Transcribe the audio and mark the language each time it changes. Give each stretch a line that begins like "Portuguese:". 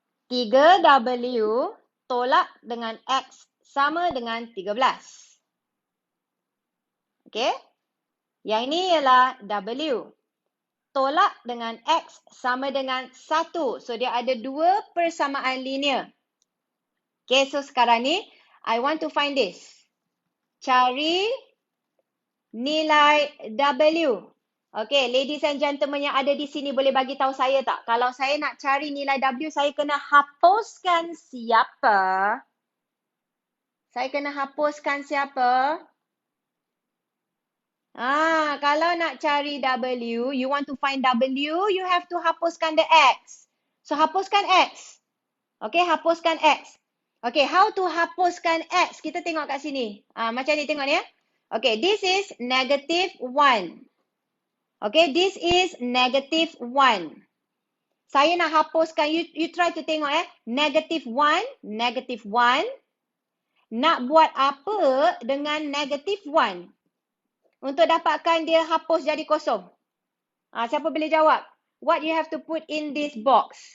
Malay: 3W tolak dengan X sama dengan 13. Okey. Yang ini ialah W. Tolak dengan X sama dengan 1. So, dia ada 2 persamaan linear.
English: Okay, so
Malay: sekarang ni,
English: I want to find this.
Malay: Cari nilai W. Okay,
English: ladies and gentlemen
Malay: yang ada di sini boleh bagi tahu saya tak? Kalau saya nak cari nilai W, saya kena hapuskan siapa? Saya kena hapuskan siapa? Kalau nak cari W,
English: you want to find W, you have to hapuskan the X. So, hapuskan X. Okay, hapuskan X. Okay, how to hapuskan X?
Malay: Kita tengok kat sini. Macam ni, tengok ni ya.
English: Okay, this is negative 1. Okay, this is negative 1.
Malay: Saya nak hapuskan,
English: you try to tengok negative 1, negative 1.
Malay: Nak buat apa dengan negative 1? Untuk dapatkan dia hapus jadi kosong. Siapa boleh jawab?
English: What you have to put in this box?